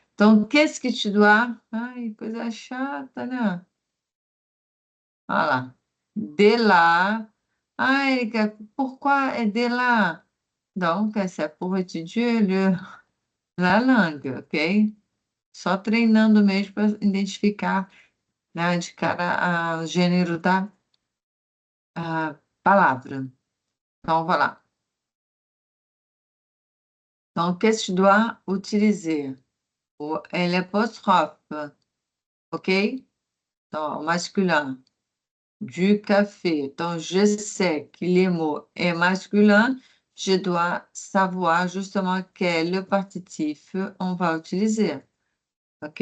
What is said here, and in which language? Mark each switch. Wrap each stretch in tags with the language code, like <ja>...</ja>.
<fr>Donc, qu'est-ce que tu dois...</fr> <pt>Ai, coisa chata, né?</pt> <fr>Voilà. De là. Ah, Erika, pourquoi est de là? Donc, c'est pour étudier la langue, OK?</fr> <pt>Só treinando mesmo para identificar, né, de cada gênero da palavra. Então, voilà.</pt> <fr>Donc, qu'est-ce que tu dois utiliser? O L apostrophe, OK? Então, masculin. Du café. Donc, je sais que les mots est masculin. Je dois savoir justement quel partitif on va utiliser. OK?</fr>